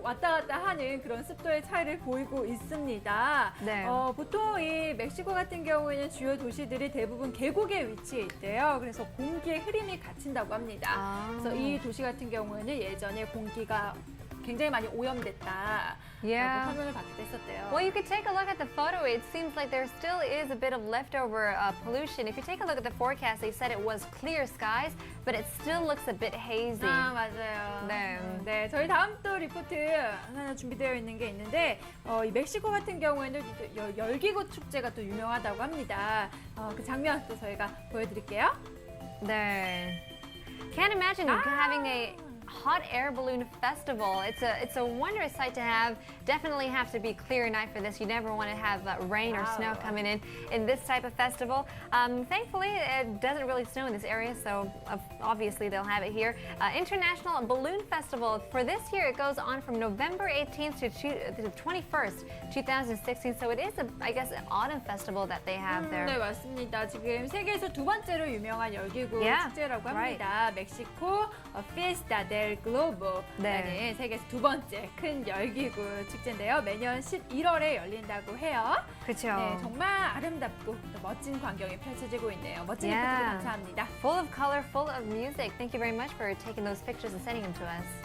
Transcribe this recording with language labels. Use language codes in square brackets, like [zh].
[ko] 왔다 갔다 하는 그런 습도의 차이를 보이고 있습니다. 네. 보통 이 멕시코 같은 경우에는 주요 도시들이 대부분 계곡에 위치해 있대요. 그래서 공기의 흐림이 갇힌다고 합니다. 아. 그래서 이 도시 같은 경우에는 예전에 공기가 굉장히 많이 오염됐다. [en] Yeah. [ko] 라고 설명을 받기도 했었대요. [en] Well, you could take a look at the photo. It seems like there still is a bit of leftover pollution. If you take a look at the forecast, they said it was clear skies, but it still looks a bit hazy. [ko] 아, 맞아요. 네. 네, 저희 다음 또 리포트 하나 준비되어 있는 게 있는데 이 멕시코 같은 경우에는 열기구 축제가 또 유명하다고 합니다. 그 장면 또 저희가 보여드릴게요. [en] 네. Can't imagine having a hot air balloon festival. It's a wondrous sight to have. Definitely have to be clear night for this. You never want to have rain or snow coming in this type of festival. Thankfully, it doesn't really snow in this area, so obviously they'll have it here. International Balloon Festival. For this year, it goes on from November 18th to the 21st, 2016. So it is, I guess, an autumn festival that they have there. [ko] 네, 맞습니다. 지금 세계에서 두 번째로 유명한 열기구 [en] Yeah, [ko] 축제라고 [en] right. [ko] 합니다. 멕시코 Fiesta del Globo라는 네. 세계에서 두 번째 큰 열기구 축제인데요. 매년 11월에 열린다고 해요. 그렇죠. 네, 정말 아름답고 또 멋진 광경이 펼쳐지고 있네요. 멋진 리포트 [en] Yeah. [ko] 감사합니다. [en] Full of color, full of music. Thank you very much for taking those pictures and sending them to us.